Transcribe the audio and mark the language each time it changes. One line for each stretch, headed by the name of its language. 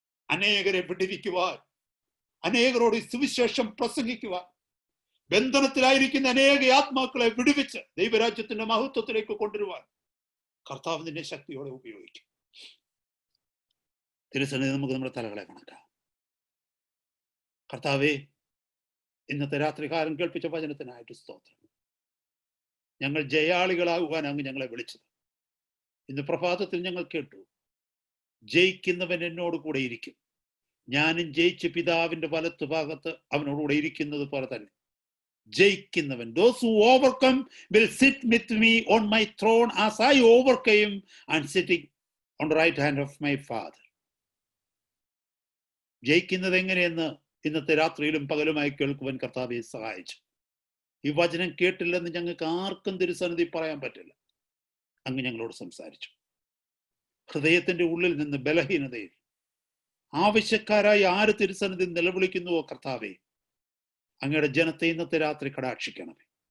Malayalam: അനേകരെ വിടുവിക്കുവാൻ, അനേകരോട് സുവിശേഷം പ്രസംഗിക്കുവാൻ, ബന്ധനത്തിലായിരിക്കുന്ന അനേക ആത്മാക്കളെ വിടുവിച്ച് ദൈവരാജ്യത്തിന്റെ മഹത്വത്തിലേക്ക് കൊണ്ടുവരുവാൻ കർത്താവ് നിന്നെ ശക്തിയോടെ ഉപയോഗിക്കും. തിരുസന്നിധി നമുക്ക് നമ്മുടെ തലകളെ കണക്കാം. കർത്താവേ, ഇന്നത്തെ രാത്രികാലം കേൾപ്പിച്ച വചനത്തിനായിട്ട് സ്തോത്രം. ഞങ്ങൾ ജയാളികളാകുവാൻ അങ്ങ് ഞങ്ങളെ വിളിച്ചത്. ഇന്ന് പ്രഭാതത്തിൽ ഞങ്ങൾ കേട്ടു, ജയിക്കുന്നവൻ എന്നോട് കൂടെ ഇരിക്കും, ഞാനും ജയിച്ച് പിതാവിന്റെ വലത്തു ഭാഗത്ത് അവനോടുകൂടെ ഇരിക്കുന്നത് പോലെ തന്നെ ജയിക്കുന്നവൻ,
English: those who overcome will sit with me on my throne as I overcame and sitting on the right hand of my Father.
Malayalam: ജയിക്കുന്നത് എങ്ങനെയെന്ന് ഇന്നത്തെ രാത്രിയിലും പകലുമായി കേൾക്കുവാൻ കർത്താവെ സഹായിച്ചു. ഈ വചനം കേട്ടില്ലെന്ന് ഞങ്ങൾക്ക് ആർക്കും തിരുസന്നിധി പറയാൻ പറ്റില്ല. അങ്ങ് ഞങ്ങളോട് സംസാരിച്ചു. ഹൃദയത്തിന്റെ ഉള്ളിൽ നിന്ന് ബലഹീനതയിൽ ആവശ്യക്കാരായി ആര് തിരുസന്നിധി നിലവിളിക്കുന്നുവോ കർത്താവെ, അങ്ങയുടെ ജനത്തെ ഇന്നത്തെ രാത്രി കടാക്ഷിക്കണമേ.